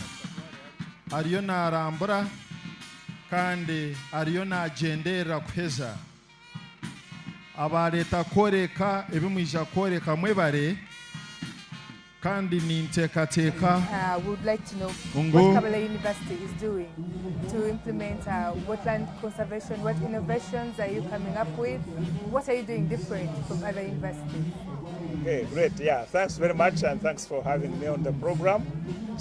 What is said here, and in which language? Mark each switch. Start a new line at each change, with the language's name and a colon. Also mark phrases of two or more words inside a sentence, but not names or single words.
Nyankole: Ariyo narambura kandi ariyo nagenderera kuheza abareta koreka ebimwija koreka mwebare kandi ninteekateka.
English: Would like to know what Kabale University is doing to implement wetland conservation. What innovations are you coming up with? What are you doing different from other universities? Okay, great. Yeah, thanks very much, and thanks for having me on the program.